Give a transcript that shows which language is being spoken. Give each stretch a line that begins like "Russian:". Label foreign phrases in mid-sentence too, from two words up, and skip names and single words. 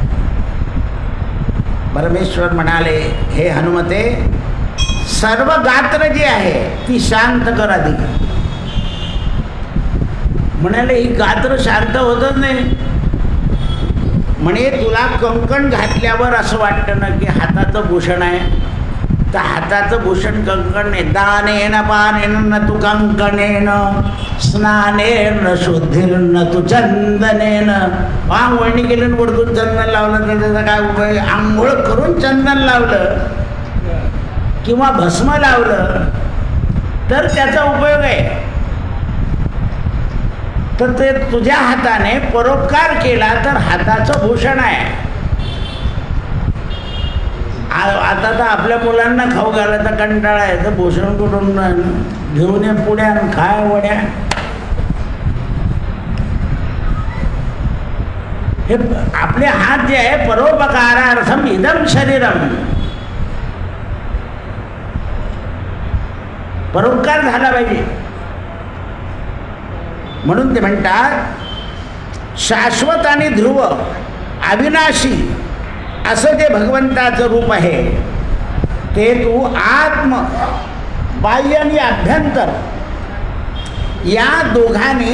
Marathi: परमेश्वर म्हणाले, हे हनुमते, सर्व गात्र जी आहे ती शांत कर आधी. म्हणाले ही गात्र शांत होतच नाही. म्हणे तुला कंकण घातल्यावर असं वाटतं ना की हाताचं भूषण आहे, तर हाताचं भूषण कंकण नाही.
Sanskrit: दानेन पानेन न तू कंकणेन, स्नानेन शुद्धीर्न तू चंदनेन.
Marathi: आंघोळणी केली वरतून चंदन लावलं तर त्याचा काय उपयोग? आंघोळ करून चंदन लावलं किंवा भस्म लावलं तर त्याचा उपयोग आहे. तर ते तुझ्या हाताने परोपकार केला तर हाताचं भूषण आहे. आता तर आपल्या मुलांना खाऊ घालायचा कंटाळा आहे, तर भूषण कुठून घेऊन ये पुड्या खाय वड्या. हे आपले हात जे आहे
Sanskrit: परोपकारार्थम इदम शरीरम.
Marathi: परोपकार झाला पाहिजे. म्हणून ते म्हणतात शाश्वत आणि ध्रुव अविनाशी असं जे भगवंताचं रूप आहे ते तू आत्म बाह्य आणि अभ्यंतर या दोघांनी.